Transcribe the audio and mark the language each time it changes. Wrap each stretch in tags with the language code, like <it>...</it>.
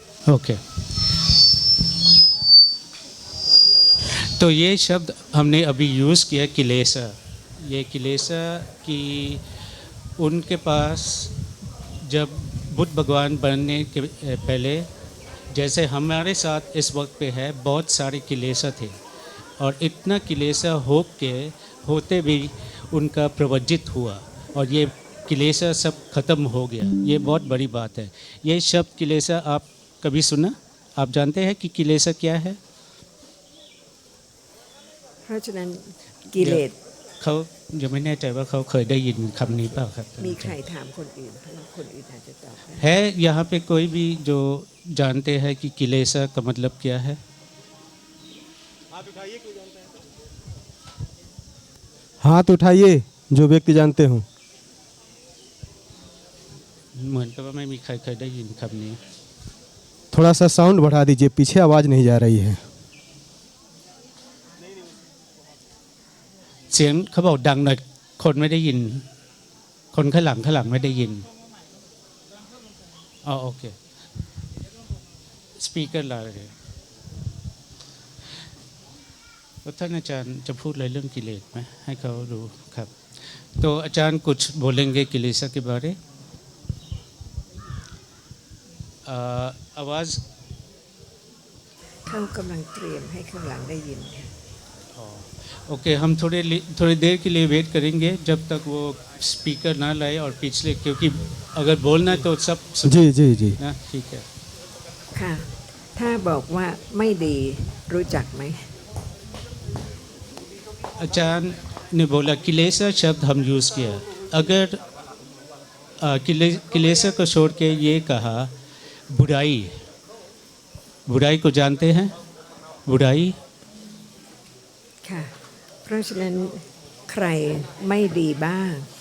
<hi>okay तो ये शब्द हमने अभी यूज़ किया किलेसा ये किलेसा कि उनके पास जब बुद्ध भगवान बनने के पहले जैसे हमारे साथ इस वक्त पे है बहुत सारे किलेसा थे और इतना किलेसा होते भी उनका प्रवज्जित हुआ और ये किलेसा सब ख़त्म हो गया ये बहुत बड़ी बात है ये शब्द किलेसा आप कभी सुना आप जानते हैं कि किलेसा क्या है</hi> <th>เพราะฉะนั้นกิเลส เขายังไม่แน่ใจว่าเขาเคยได้ยินคำนี้เปล่าครับ มีใครถามคนอื่นเพราะว่าคนอื่นอาจจะตอบได้</th> <hi>है यहाँ पे कोई भी जो जानते हैं कि किलेसा का मतलब क्या है हाथ उठाइए कोई जानता है हाथ उठाइए जो व्यक्ति जानते हो</hi> <th>เหมือนกับว่าไม่มีใครเคยได้ยินคำนี้</th> <hi>थोड़ा सा साउंड बढ़ा दीजिए पीछे आवाज़ नहीं जा रही है</hi> <th>เสียงเขาบอกดังหน่อยคนไม่ได้ยินคนข้างหลังไม่ได้ยินอ๋อโอเคสปีกเกอร์ลาเลยท่านอาจารย์จะพูดอะไรเรื่องกิเลสไหมให้เขารู้ครับतोอาจารย์</th> <hi>कुछ बोलेंगे किलेसा के बारे आवाज़</hi> <th>เขากำลังเตรียมให้ข้างหลังได้ยินค่ะ</th> <hi>ओके हम थोड़ी देर के लिए वेट करेंगे जब तक वो स्पीकर ना लाए और पिछले क्योंकि अगर बोलना है तो सब जी जी जी ना ठीक है</hi> <th>ค่ะถ้าบอกว่าไม่ดีรู้จักไหม</th> <hi>आचार्य ने बोला किलेसा शब्द हम यूज़ किया अगर किलेसा को छोड़ के ये कहा बुराई को जानते हैं बुराई</hi> <th>ค่ะ เพราะฉะนั้นใครไม่ดีบ้าง</th>